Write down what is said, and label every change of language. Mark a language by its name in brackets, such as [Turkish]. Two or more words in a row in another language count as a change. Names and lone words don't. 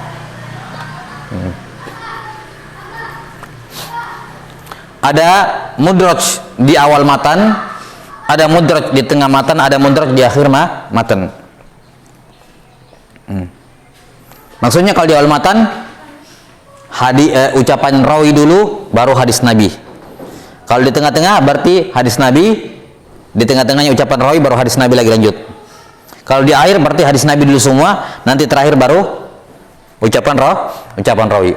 [Indonesian] Ada mudraj di awal matan, ada mudraj di tengah matan, ada mudraj di akhir matan. Maksudnya kalau di awal matan ucapan rawi dulu baru hadis Nabi. Kalau di tengah-tengah berarti hadis Nabi, di tengah-tengahnya ucapan rawi baru hadis Nabi lagi lanjut. Kalau di akhir berarti hadis Nabi dulu semua, nanti terakhir baru ucapan rawi.